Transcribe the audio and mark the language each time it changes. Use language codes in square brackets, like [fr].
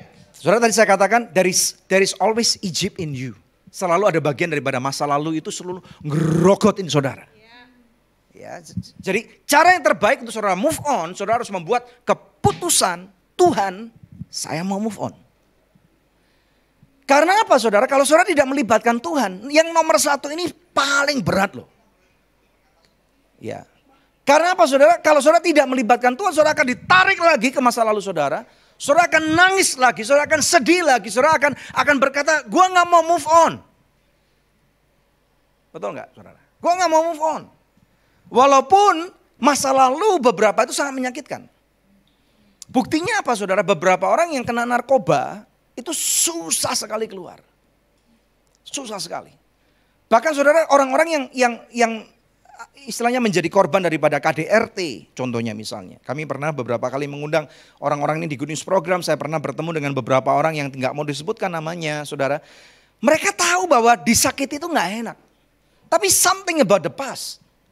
[id] Saudara, tadi saya katakan [en] there is always Egypt in you. [id] Selalu ada bagian daripada masa lalu itu selalu ngerogotin saudara. Ya, jadi cara yang terbaik untuk saudara move on, saudara harus membuat keputusan, Tuhan, saya mau move on. Karena apa saudara? Kalau saudara tidak melibatkan Tuhan, yang nomor 1 ini paling berat loh. Ya. Karena apa saudara? Kalau saudara tidak melibatkan Tuhan, saudara akan ditarik lagi ke masa lalu saudara. Saudara akan nangis lagi, saudara akan sedih lagi, saudara akan berkata, gua gak mau move on. Betul gak saudara? Gua gak mau move on. Walaupun masa lalu beberapa itu sangat menyakitkan. Buktinya apa saudara? Beberapa orang yang kena narkoba itu susah sekali keluar. Susah sekali. Bahkan saudara, orang-orang yang istilahnya menjadi korban daripada KDRT contohnya misalnya. Kami pernah beberapa kali mengundang orang-orang ini di Good News Program. Saya pernah bertemu dengan beberapa orang yang nggak mau disebutkan namanya saudara. Mereka tahu bahwa disakiti itu nggak enak. [en] Tapi something about the past.